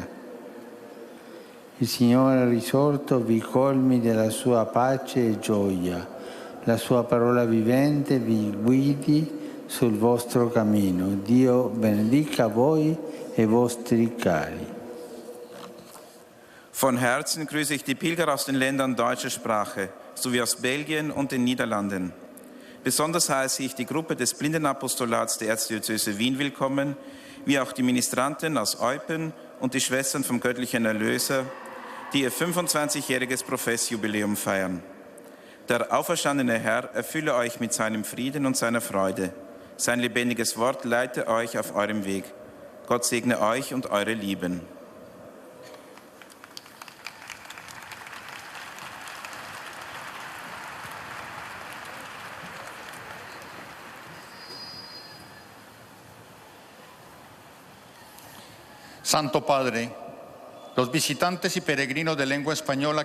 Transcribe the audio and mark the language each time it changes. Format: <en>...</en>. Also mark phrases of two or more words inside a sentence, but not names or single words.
<it>Il Signore risorto vi colmi della sua pace e gioia, la sua parola vivente vi guidi sul vostro cammino. Dio benedica voi e vostri cari.</it> <de>Von Herzen grüße ich die Pilger aus den Ländern deutscher Sprache, sowie aus Belgien und den Niederlanden. Besonders heiße ich die Gruppe des Blindenapostolats der Erzdiözese Wien willkommen, wie auch die Ministranten aus Eupen und die Schwestern vom Göttlichen Erlöser, die ihr 25-jähriges Professjubiläum feiern. Der auferstandene Herr erfülle euch mit seinem Frieden und seiner Freude. Sein lebendiges Wort leite euch auf eurem Weg. Gott segne euch und eure Lieben.</de> <es>Santo Padre, los visitantes y peregrinos de lengua española</es>